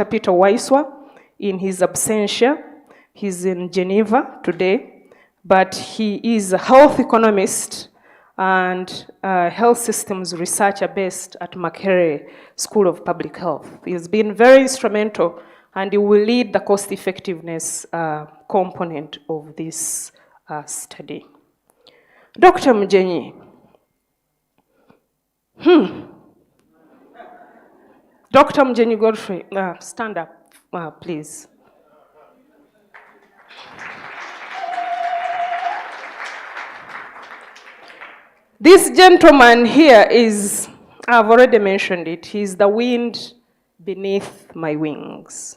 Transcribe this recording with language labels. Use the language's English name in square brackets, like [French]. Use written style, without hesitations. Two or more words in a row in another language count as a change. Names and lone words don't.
[English] Peter Waiswa in his absentia. He's in Geneva today, but he is a health economist and health systems researcher based at Makerere School of Public Health. He has been very instrumental, and he will lead the cost effectiveness component of this study. Dr. Mjenyi. Dr. Mjenyi Godfrey, stand up, please. This gentleman here is, I've already mentioned it, he's the wind beneath my wings.